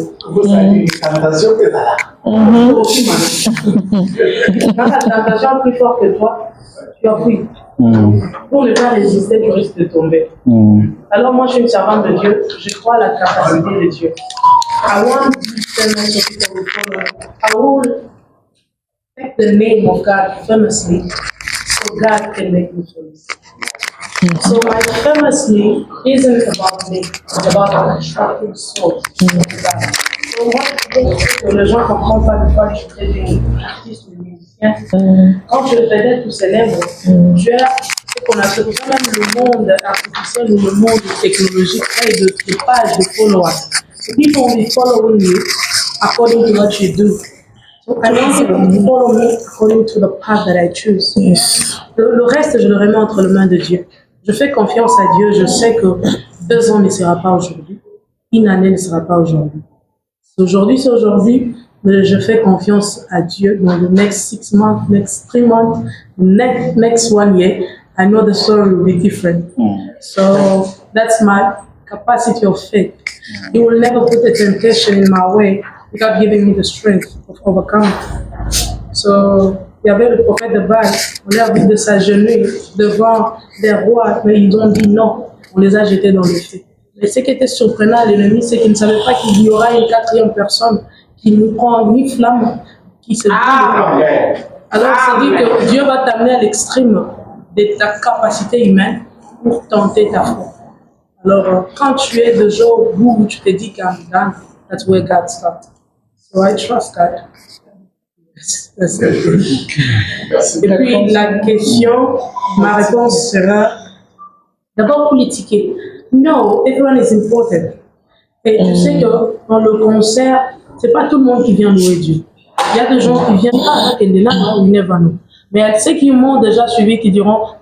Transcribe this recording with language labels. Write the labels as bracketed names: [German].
[French] Vous avez une tentation que là. Quand la tentation est plus forte que toi, tu as fui. Pour ne pas résister, tu risques de tomber. Alors moi, je suis une servante de Dieu, je crois à la capacité de Dieu. [English] I want to tell my I will take the name of God famously so God can make me famous. So my famously isn't about me, it's about attracting souls to God. [French] So moi, les gens ne comprennent pas de quoi je suis des artistes ou des musiciens. Quand je faisais tous ces lèvres, Dieu a ce qu'on appelle même le monde artificiel ou le monde technologique et de pages de followers. [English] So people will be following you according to what you do. So I want people to follow me according to the path that I choose. Yes. [French] Le reste, je le remets entre les mains de Dieu. Je fais confiance à Dieu. Je sais que 2 ans ne sera pas aujourd'hui. Une année ne sera pas aujourd'hui. Aujourd'hui, c'est aujourd'hui. Mais je fais confiance à Dieu. [English] Dans the next 6 months, next 3 months, next 1 year, I know the story will be different. So that's my capacity of faith. He will never put a temptation in my way without giving me the strength of overcome. [French] So, il y avait le prophète de Baal, on l'a vu de s'agenouiller devant des rois, mais ils ont dit non, on les a jetés dans le feu. Mais ce qui était surprenant à l'ennemi, c'est qu'il ne savait pas qu'il y aura une 4e personne qui nous prend une flamme, qui se brûle. Alors, c'est dit que Dieu va t'amener à l'extrême de ta capacité humaine pour tenter ta foi. Alors, quand tu es déjà au bout où tu te dis qu'un done, [English] that's where God starts. So I trust God. [French] Et puis la question, ma réponse sera d'abord pour les tickets. [English] No, everyone is important. [French] Et tu sais que dans le concert, c'est pas tout le monde qui vient louer Dieu. Il y a des gens qui viennent pas, [English] you never know. [French] Mais ceux qui m'ont déjà suivi, qui diront,